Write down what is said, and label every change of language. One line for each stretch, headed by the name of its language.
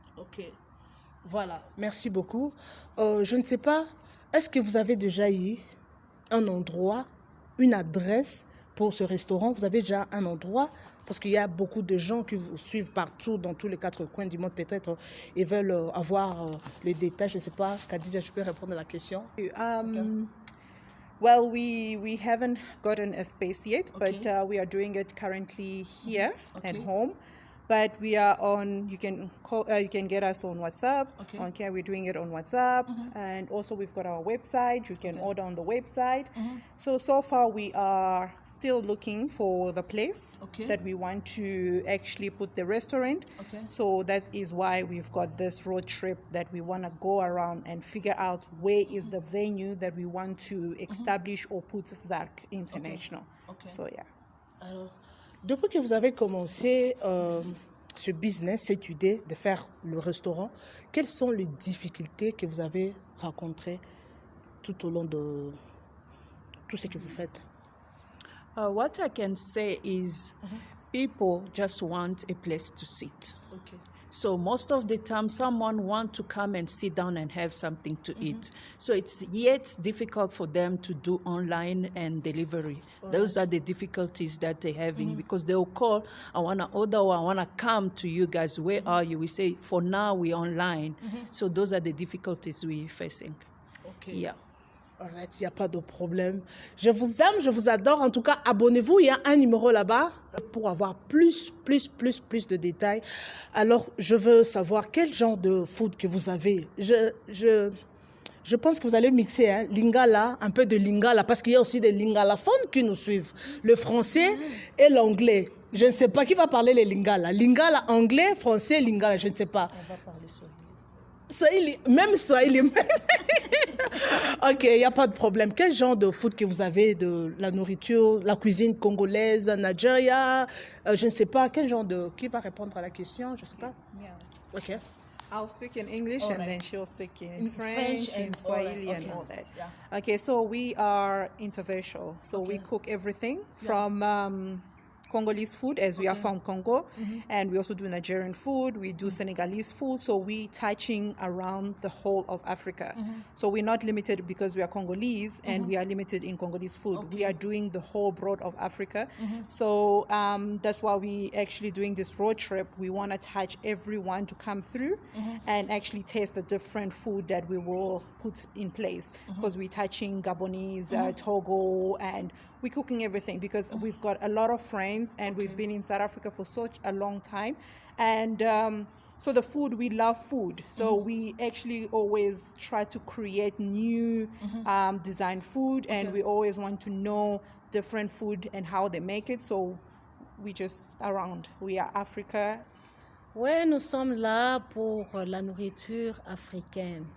French: Ok, voilà, merci beaucoup. Je ne sais pas, est-ce que vous avez déjà eu un endroit, une adresse pour ce restaurant? Vous avez déjà un endroit? Parce qu'il y a beaucoup de gens qui vous suivent partout, dans tous les 4 coins du monde, peut-être, ils veulent avoir les détails. Je ne sais pas, Khadija, je peux répondre à la question?
English: Well, we haven't gotten a space yet, but we are doing it currently here at home. But we are on. You can call. You can get us on WhatsApp. Okay, we're doing it on WhatsApp, and also we've got our website. You can order on the website. So far we are still looking for the place that we want to actually put the restaurant. So that is why we've got this road trip that we want to go around and figure out where is the venue that we want to establish or put Zark International. So yeah.
French: Alors, depuis que vous avez commencé ce business, cette idée de faire le restaurant, quelles sont les difficultés que vous avez rencontrées tout au long de tout ce que vous faites?
English: What I can say is people just want a place to sit. So most of the time, someone wants to come and sit down and have something to eat. So it's yet difficult for them to do online and delivery. Those are the difficulties that they're having because they'll call, I want to order or I want to come to you guys. Where are you? We say, for now, we're online. So those are the difficulties we're facing. Okay. Yeah.
French: Alright, il n'y a pas de problème. Je vous aime, je vous adore. En tout cas, abonnez-vous. Il y a un numéro là-bas pour avoir plus de détails. Alors, je veux savoir quel genre de food que vous avez. Je pense que vous allez mixer lingala, un peu de lingala, parce qu'il y a aussi des lingalaphones qui nous suivent. Le français et l'anglais. Je ne sais pas qui va parler les lingala. Lingala anglais, français, lingala, je ne sais pas. On va parler Swahili, même Swahili. Ok, il n'y a pas de problème. Quel genre de food que vous avez, de la nourriture, la cuisine congolaise, Nigeria, je ne sais pas, quel genre de... Qui va répondre à la question? Je ne sais pas.
English: Yeah. Ok. I'll speak in English and then she'll speak in French and and Swahili and okay. all that. Yeah. Okay, so we are interracial. So we cook everything from Congolese food, as we are from Congo, and we also do Nigerian food, we do Senegalese food, so we touching around the whole of Africa. So we're not limited because we are Congolese and we are limited in Congolese food. We are doing the whole broad of Africa. So that's why we actually doing this road trip. We want to touch everyone to come through and actually taste the different food that we will put in place, because we're touching Gabonese, Togo, and we're cooking everything because we've got a lot of friends and we've been in South Africa for such a long time. And so the food, we love food. So we actually always try to create new design food, and we always want to know different food and how they make it. So we just around. We are Africa.
French: Oui, nous sommes là pour la nourriture africaine.